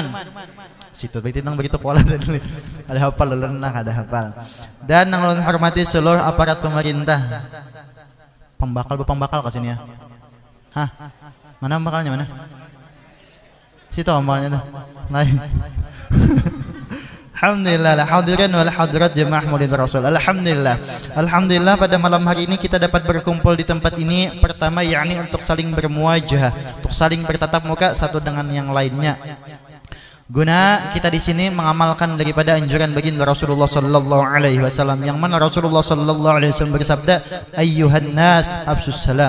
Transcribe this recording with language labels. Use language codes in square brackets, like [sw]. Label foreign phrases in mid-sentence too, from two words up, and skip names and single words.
[bjn] Situ berarti nang begitu kuala tadi. Ada hafal ulun nah, ada hafal. Dan yang ulun hormati seluruh aparat pemerintah. Pembakal ke sini ya? Hah? Mana pembakalnya mana? Situ amalnya tuh. Lain. [id] Alhamdulillah, [ar] حاضرين والحاضرات [id] jemaah maulid Rasul. Alhamdulillah. Alhamdulillah pada malam hari ini kita dapat berkumpul di tempat ini. Pertama yakni untuk saling bermuajah, untuk saling bertatap muka satu dengan yang lainnya. Guna kita di sini mengamalkan daripada anjuran baginda Rasulullah [ar] صلى الله عليه وسلم, [id] yang mana Rasulullah [ar] صلى الله عليه وسلم [id] bersabda, [ar] أيها الناس أفشوا السلام.